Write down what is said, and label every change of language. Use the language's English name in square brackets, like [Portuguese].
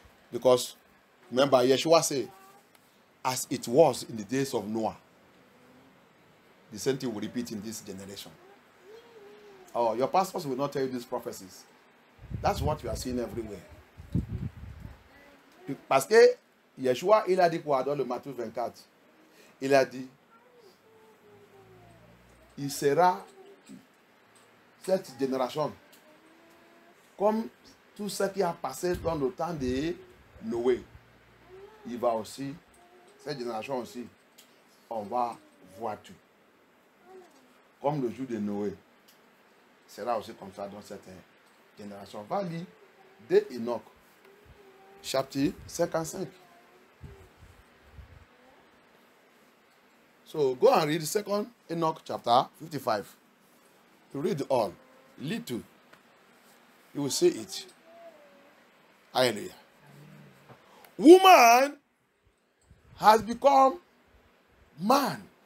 [English] Because, remember, Yeshua said, as it was in the days of Noah, the same thing will repeat in this generation. Oh, your pastors will not tell you these prophecies. That's what you are seeing everywhere. [French] Parce que Yeshua, il a dit quoi dans le Matthieu 24? Il a dit, il sera cette génération comme tout ce qui a passé dans le temps de Noé. Il va aussi, cette génération aussi, on va voir tout. Comme le jour de Noé. Sera aussi comme ça dans cette génération. Va lire de Enoch, chapitre 55. [English] So go and read 2nd Enoch chapter 55. You read all. Little. You will see it. Hallelujah. Woman has become man.